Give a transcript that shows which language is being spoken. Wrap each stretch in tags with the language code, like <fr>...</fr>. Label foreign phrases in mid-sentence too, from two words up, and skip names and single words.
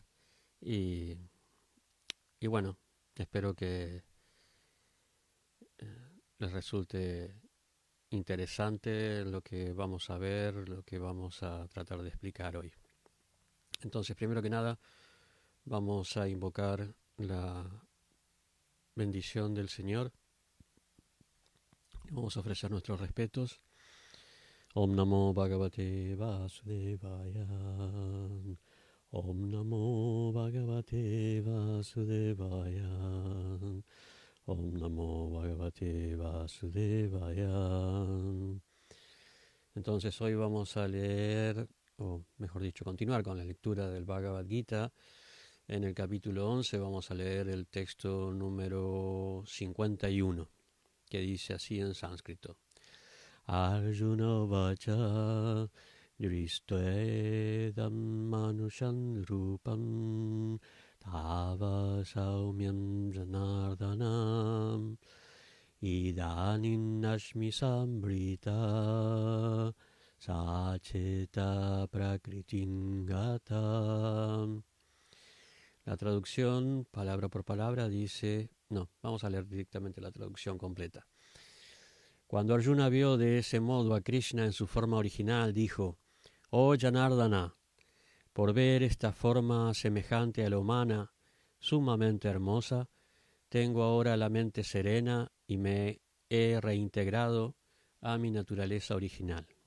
<es>Y, y bueno, espero que les resulte interesante lo que vamos a ver, lo que vamos a tratar de explicar hoy. Entonces, primero que nada, vamos a invocar la bendición del Señor. Vamos a ofrecer nuestros respetos.</es> <sa>Om Namo Bhagavate Vasudevaya. Om Namo Bhagavate Vasudevaya. Om Namo Bhagavate Vasudevaya.</sa> <es>Entonces hoy vamos a leer, o mejor dicho, continuar con la lectura del Bhagavad Gita. En el capítulo 11 vamos a leer el texto número 51, que dice así en sánscrito.</es> <sa>Arjuna vacha yuristoedam manushan rupam tava saumyam janardanam idanin ashmi sambrita Sacheta prakritin gata.</sa> <es>La traducción, palabra por palabra, dice... No, vamos a leer directamente la traducción completa. Cuando Arjuna vio de ese modo a Krishna en su forma original, dijo, «Oh Janardana, por ver esta forma semejante a la humana, sumamente hermosa, tengo ahora la mente serena y me he reintegrado a mi naturaleza original».</es>